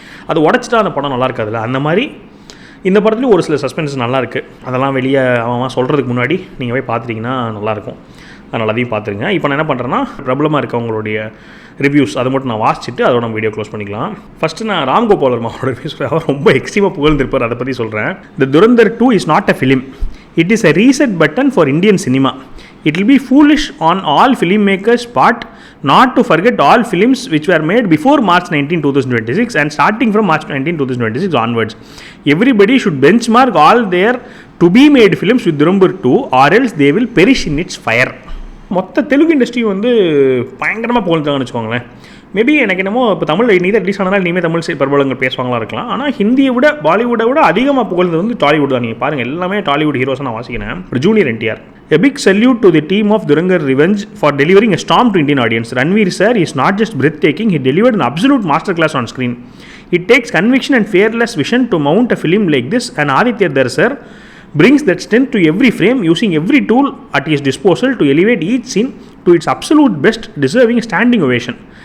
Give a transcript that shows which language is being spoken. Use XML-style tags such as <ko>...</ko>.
<ta>அது உடச்சிட்டா அந்த படம் நல்லா இருக்காதுல்ல, அந்த மாதிரி இந்த படத்துலேயும் ஒரு சில சஸ்பென்ஸ் நல்லாயிருக்கு. அதெல்லாம் வெளியே அவன் சொல்கிறதுக்கு முன்னாடி நீங்கள் போய் பார்த்துட்டிங்கன்னா நல்லாயிருக்கும். அதனால் அதையும் பார்த்துருங்க. இப்போ நான் என்ன பண்ணுறேன்னா, பிரபலமாக இருக்கவங்களுடைய ரிவ்யூஸ் அதை மட்டும் நான் வாசிச்சுட்டு அதோட நம்ம வீடியோ க்ளோஸ் பண்ணிக்கலாம். ஃபஸ்ட்டு நான் ராம்கோபால் வர்மாவோட ரிவ்யூஸ் அவர் ரொம்ப எக்ஸ்ட்ரீமாக புகழ்ந்திருப்பார், அதை பற்றி சொல்கிறேன்.</ta> <en>The Dhurandhar 2 is not a film. It is a reset button for Indian cinema. It will be foolish on all filmmakers' part not to forget all films which were made before March 19, 2026 and starting from March 19, 2026 onwards. Everybody should benchmark all their to-be-made films with Dhurandhar 2 or else they will perish in its fire.</en> <ta>மொத்த Telugu industry வந்து பயங்கரமாக புகழ்ந்தாங்கன்னு வச்சுக்கோங்களேன். Maybe எனக்கு என்னமோ இப்போ தமிழ் இனி தான் release ஆனால் இனிமேல் தமிழ் பிரபலங்கள் பேசுவாங்களா இருக்கலாம். ஆனால் ஹிந்தியை விட பாலிவுட்டை விட அதிகமாக புகழ்ந்தது வந்து டாலிவுட் தான். நீங்கள் பாருங்கள், எல்லாமே டாலிவுட் ஹீரோஸாக நான் வாசிக்கிறேன். Junior NTR.</ta> <en>A big salute to the team of Dhurandhar Revenge for delivering a storm to Indian audience. Ranveer sir is not just breathtaking, he delivered an absolute masterclass on screen. It takes conviction and fearless vision to mount a film like this, and Aditya Dhar sir brings that strength to every frame, using every tool at his disposal to elevate each scene to its absolute best, deserving standing ovation.</en>